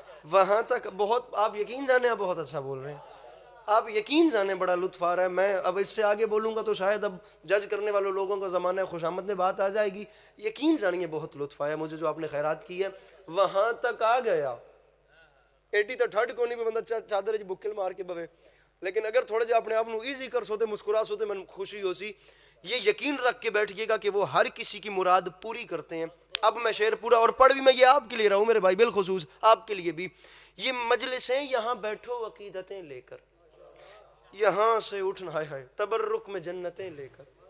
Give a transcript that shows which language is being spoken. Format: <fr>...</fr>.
<ur>وہاں تک بہت، آپ یقین جانے آپ بہت اچھا بول رہے ہیں، آپ یقین جانے بڑا لطف آ رہا ہے. میں اب اس سے آگے بولوں گا تو شاید اب جج کرنے والوں لوگوں کا زمانہ ہے، خوش آمد میں بات آ جائے گی. یقین جانیے بہت لطف آیا مجھے جو آپ نے خیرات کی ہے. وہاں تک آ گیا،</ur> <skr>ایڈی تو ٹھڈ کونی پہ بندہ چادر چ بکل مار کے بوے، لیکن اگر تھوڑے جہا اپنے آپ کو ایزی کر سو تے مسکرا سو تے من خوشی ہو سی.</skr> <ur>یہ یقین رکھ کے بیٹھیے گا کہ وہ ہر کسی کی مراد پوری کرتے ہیں. اب میں شعر پورا اور پڑھ بھی میں یہ آپ کے لیے رہا ہوں میرے بھائی، بالخصوص آپ کے لیے بھی. یہ مجلسیں یہاں بیٹھو عقیدتیں لے کر، یہاں سے اٹھنا ہائے ہائے تبرک میں جنتیں لے کر.</ur>